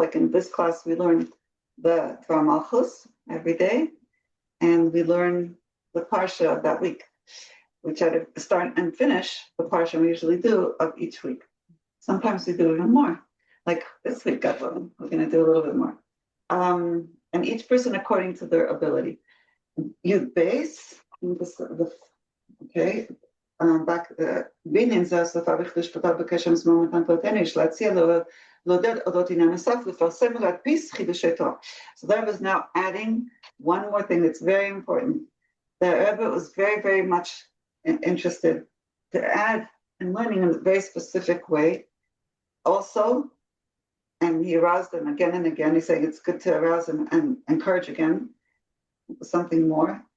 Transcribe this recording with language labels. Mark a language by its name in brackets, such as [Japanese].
[English] Like in this class, we learn the Torah Malchus every day, and we learn the Parsha of that week. We try to start and finish the Parsha we usually do of each week. Sometimes we do even more. Like this week, God willing, we're going to do a little bit more. And each person according to their ability. Yud Bais, okay, back [Hebrew] בעניין זה השפה בכתובה בקשר מזמור מתן תורתנו, יש להציע לעודד אודות עניין נוסף, לפרסם ולהדפיס חידושי תורה. [English] So that was now adding one more thing that's very important. The Rebbe was very, very much interested to add in learning in a very specific way. Also, and he aroused them again and again. He's saying it's good to arouse them and encourage again something more.